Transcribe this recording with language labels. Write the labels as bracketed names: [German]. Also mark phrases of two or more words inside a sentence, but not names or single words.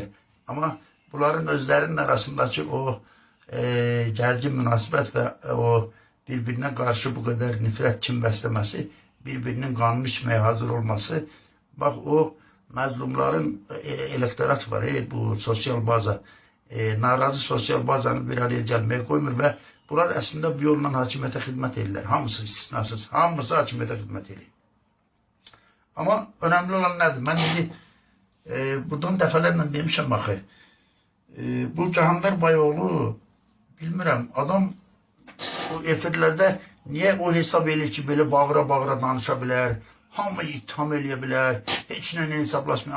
[Azerbaijani] Ama bunların özlərinin arasındaki o gərgin münasibət və o [Turkish] birbirine karşı bu kadar [Azerbaijani] nifrət, kim bəsləməsi, birbirinin qanını içməyə hazır olması, bak o məzlumların elektorat var, bu sosyal baza, narazı sosyal bazanı [Turkish] bir araya gelmeye [Azerbaijani] koymur ve Bunlar əslində bu yolla hakimiyyətə xidmət edirlər. Hamısı istisnasız. Hamısı hakimiyyətə xidmət edir. Amma önemli olan nədir? Mən indi buradan dəfələrlə demişəm axı. Bu Cahangir Bayoğlu bilmirəm, adam bu efirlərdə niyə o hesab edir ki, belə bağıra-bağıra danışa bilər, hamı itham eləyə bilər, heç nə hesablaşmıyor.